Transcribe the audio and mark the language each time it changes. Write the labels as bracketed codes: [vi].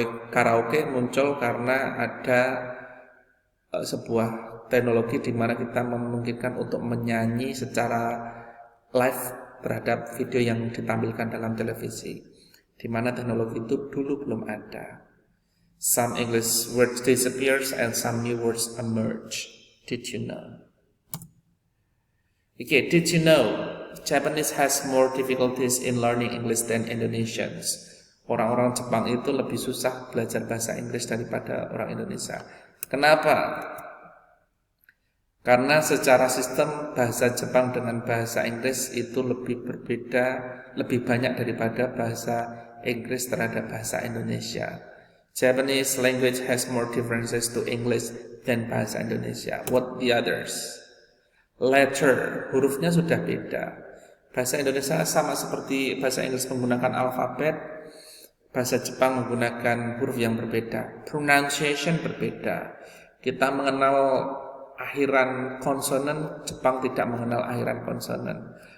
[id] Karaoke muncul karena ada sebuah teknologi di mana kita memungkinkan untuk menyanyi secara live terhadap video yang ditampilkan dalam televisi, di mana teknologi itu dulu belum ada. [en] Some English words disappears and some new words emerge. Did you know? Okay, did you know Japanese has more difficulties in learning English than Indonesians? [id] Orang-orang Jepang itu lebih susah belajar bahasa Inggris daripada orang Indonesia. Kenapa? Karena secara sistem bahasa Jepang dengan bahasa Inggris itu lebih berbeda, lebih banyak daripada bahasa Inggris terhadap bahasa Indonesia. [en] Japanese language has more differences to English than bahasa Indonesia. What the others? Letter, [id] hurufnya sudah beda. Bahasa Indonesia sama seperti bahasa Inggris menggunakan alfabet, bahasa Jepang menggunakan huruf yang berbeda. Pronunciation berbeda. Kita mengenal akhiran konsonan, Jepang tidak mengenal akhiran konsonan.